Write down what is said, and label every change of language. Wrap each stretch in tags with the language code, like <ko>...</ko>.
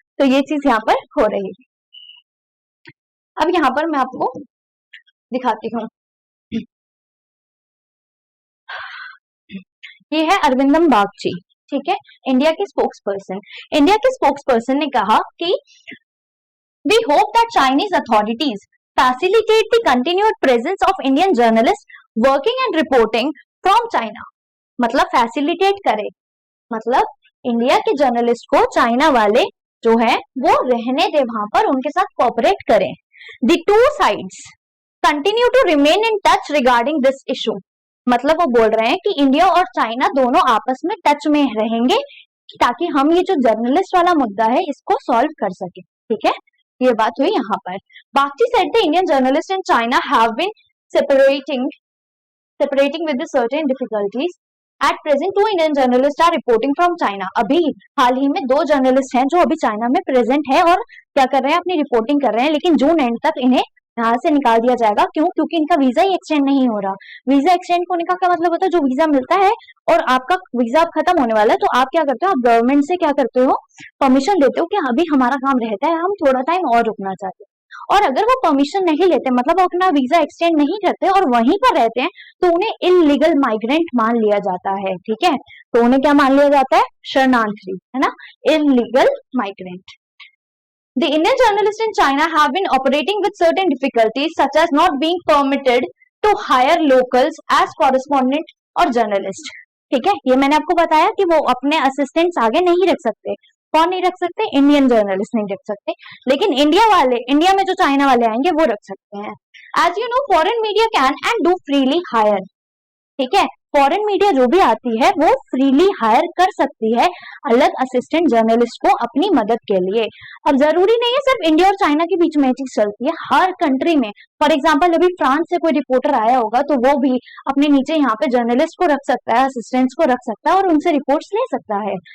<hi>तो ये चीज यहाँ पर हो रही है। अब यहाँ पर मैं आपको दिखाती हूँ, ये है अरविंदम बागची, ठीक है, इंडिया के स्पोक्स पर्सन। इंडिया के स्पोक्स पर्सन ने कहा कि</hi> <en>We hope that Chinese authorities facilitate the continued presence of Indian journalists working and reporting from China.</en> <hi>मतलब facilitate करे, मतलब इंडिया के जर्नलिस्ट को चाइना वाले जो है वो रहने दे वहां पर, उनके साथ कोऑपरेट करें.</hi> <en>The two sides continue to remain in touch regarding this issue.</en> <hi>मतलब वो बोल रहे हैं कि इंडिया और चाइना दोनों आपस में टच में रहेंगे ताकि हम ये जो जर्नलिस्ट वाला मुद्दा है इसको सॉल्व कर सके. ठीक है, ये बात हुई यहाँ पर.</hi> <en>Bagchi said the Indian journalists in China have been separating with the certain difficulties. At present, 2 Indian journalists are reporting from China.</en> <hi>अभी हाल ही में 2 जर्नलिस्ट हैं जो अभी चाइना में प्रेजेंट है और क्या कर रहे हैं, अपनी रिपोर्टिंग कर रहे हैं. लेकिन जून एंड तक इन्हें यहाँ से निकाल दिया जाएगा. क्यों? क्योंकि इनका वीजा ही एक्सटेंड नहीं हो रहा. वीजा एक्सटेंड होने का क्या मतलब होता है, जो वीजा मिलता है और आपका वीजा अब खत्म होने वाला है तो आप क्या करते हो, आप गवर्नमेंट से क्या करते हो, परमिशन लेते हो कि अभी हमारा काम रहता है, हम थोड़ा टाइम और रुकना चाहते हैं. और अगर वो परमिशन नहीं लेते, मतलब वो अपना वीजा एक्सटेंड नहीं करते और वहीं पर रहते हैं, तो उन्हें इलीगल माइग्रेंट मान लिया जाता है. ठीक है, तो उन्हें क्या मान लिया जाता है, शरणार्थी, है ना, illegal migrant.</hi> <en>The Indian journalists in China have been operating with certain difficulties, such as not being permitted to hire locals as correspondent or journalist.</en> <hi>ठीक है, ये मैंने आपको बताया कि वो अपने असिस्टेंट्स आगे नहीं रख सकते. कौन नहीं रख सकते, इंडियन जर्नलिस्ट नहीं रख सकते, लेकिन इंडिया में जो चाइना वाले आएंगे वो रख सकते हैं.</hi> <en>As you know, foreign media can and do freely hire.</en> <hi>ठीक है, फॉरेन मीडिया जो भी आती है वो फ्रीली हायर कर सकती है अलग असिस्टेंट जर्नलिस्ट को अपनी मदद के लिए. अब जरूरी नहीं है सिर्फ इंडिया और चाइना के बीच में चीज चलती है, हर कंट्री में. फॉर एग्जांपल अभी फ्रांस से कोई रिपोर्टर आया होगा तो वो भी अपने नीचे यहाँ पे जर्नलिस्ट को रख सकता है, असिस्टेंट्स को रख सकता है और उनसे रिपोर्ट्स ले सकता है.</hi>